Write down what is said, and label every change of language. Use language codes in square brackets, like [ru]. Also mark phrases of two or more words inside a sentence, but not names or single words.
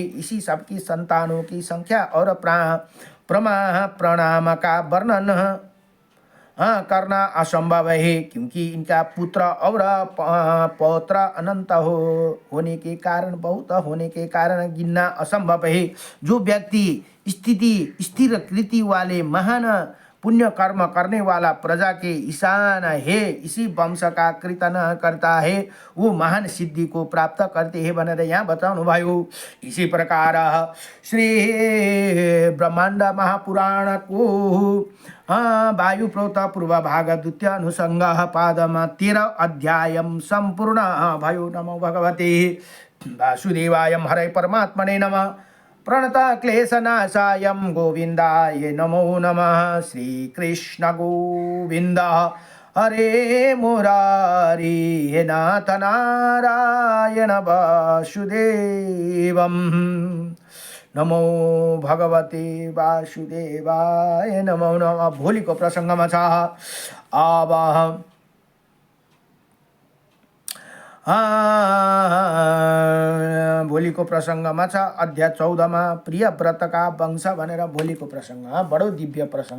[hi] इसी सबकी संतानों की संख्या और प्रणाम का वर्णन करना असंभव है, क्योंकि इनका पुत्र और पौत्र अनंत होने के कारण, बहुत होने के कारण गिनना असंभव है। जो व्यक्ति स्थिर कृति वाले महान पुण्य कर्म करने वाला प्रजा के ईशान है, इसी वंश का कीर्तन करता है, वो महान सिद्धि को प्राप्त करते हैं [ne] भनेर यहाँ बताउनु भयो। इसी प्रकार श्री ब्रह्मांड महापुराण को वायु प्रोत पूर्व भाग द्वितीय अनुसंग पादमा 13 अध्याय संपूर्ण भयो। [sa] नमो भगवते वासुदेवाय हरे परमात्मने नमः। प्रणता क्लेशनाशाय गोविंदाय नमो नमः। श्री कृष्ण गोविंद हरे मुरारी हे नाथ नारायण वासुदेवम। नमो भगवते वासुदेवाय नमो नमः। [ne] भोलिको प्रसङ्गमा छ अब भोलिको प्रसङ्गमा छ अध्याय 14 मा प्रिय व्रतका वंश भनेर भोलिको प्रसङ्ग बडो दिव्य प्रसङ्ग